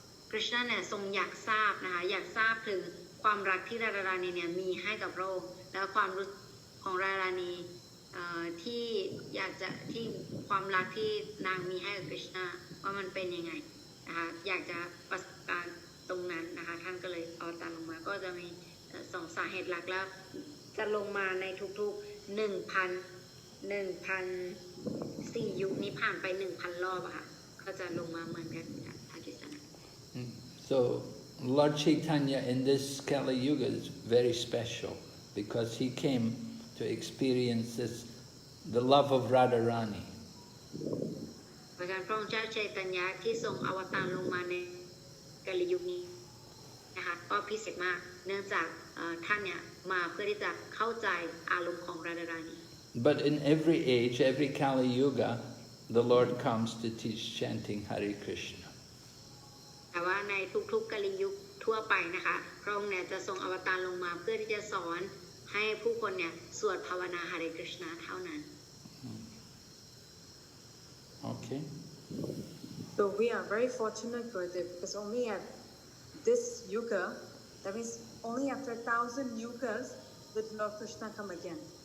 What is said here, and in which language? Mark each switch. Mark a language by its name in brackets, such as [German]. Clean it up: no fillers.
[Thai] คริชนาเนี่ยทรงอยากทราบนะคะอยากทราบถึงความรักที่ราดาราณีเนี่ยมีให้กับพระองค์แล้วความรู้ของราดาราณีที่อยากจะที่ความรักที่นางมีให้กับคริชนาว่ามันเป็นยังไงนะคะอยากจะประสบการณ์ตรงนั้นนะคะท่านก็เลยเอาตามลงมาก็จะมีสองสาเหตุหลักแล้วจะลงมาในทุกๆ1,004 ยุคนี้ผ่านไป 1,000 รอบอะค่ะก็จะลงมาเหมือนกันกับพระกฤษณะ [English] So Lord Chaitanya in this Kali Yuga is very special because he came to experience the love of Radharani. [Thai] เพราะฉะนั้นพระองค์เจ้าชัยตัญญะที่ทรงอวตารลงมาในกาลียุคนี้นะคะก็พิเศษมากเนื่องจากท่านเนี่ยมาเพื่อที่จะเข้าใจอารมณ์ของราดาราณี [English] But in every age, every Kali Yuga, the Lord comes to teach chanting Hare Krishna. [Thai] แต่ว่าในทุกๆกาลียุคทั่วไปนะคะพระองค์เนี่ยจะทรงอวตารลงมาเพื่อที่จะสอนให้ผู้คนเนี่ยสวดภาวนา Hare Krishna เท่านั้น [English] Okay. So we are very fortunate for this because only at this yuga, that means only after 1,000 yugas did Lord Krishna come again.